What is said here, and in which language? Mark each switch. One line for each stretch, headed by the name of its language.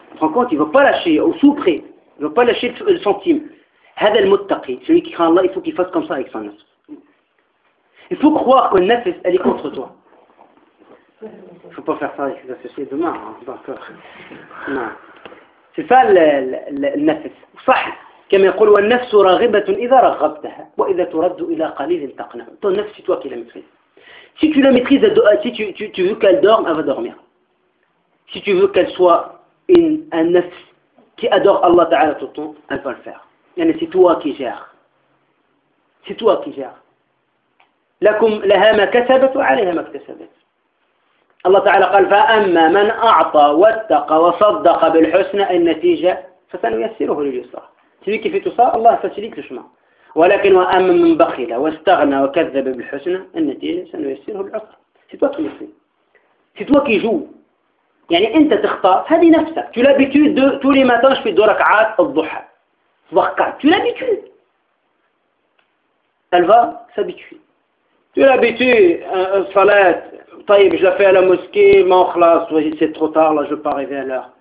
French: Prends compte, il ne va pas lâcher, au sous-près. Il ne va pas lâcher le centime. Had al-muttaqi, celui qui craint Allah, il faut qu'il fasse comme ça avec son nafs. Il faut croire que nafs, elle est contre toi. Il ne faut pas faire ça avec les associés demain, hein. D'accord. Non. C'est ça le nafs.
Arabic: صح كما يقول والنفس راغبه اذا رغبتها واذا ترد الى قليل تقنع.
French: Ton nafs, c'est toi qui la maîtrises. Si tu la maîtrises, si tu veux qu'elle dorme, elle va dormir. Si tu veux qu'elle soit un nafs qui adore Allah Ta'ala tout le temps, elle va le faire. Yani, c'est toi qui gères. C'est toi qui gères.
Arabic: لكم لها ما كسبت وعليها ما اكتسبت. الله تعالى قال فأما من أعطى واتقى وصدق بالحسنى النتيجة فسنيسره لليسرى.
French: Celui qui fait tout ça, Allah facilite le chemin.
Arabic: ولكن وأما من بخل واستغنى وكذب بالحسنى النتيجة سنيسره للعسرى.
French: C'est toi qui fais. C'est toi qui joue.
Arabic: يعني أنت تختار هذه نفسك.
French: Tu l'habitude de tous les matins je fais deux rak'at al-duha. Tu l'habitude. Elle va s'habituer. Tu l'habitude salat. طيب je la fais à la mosquée, mais خلاص, c'est trop tard, là je ne veux pas arriver à l'heure.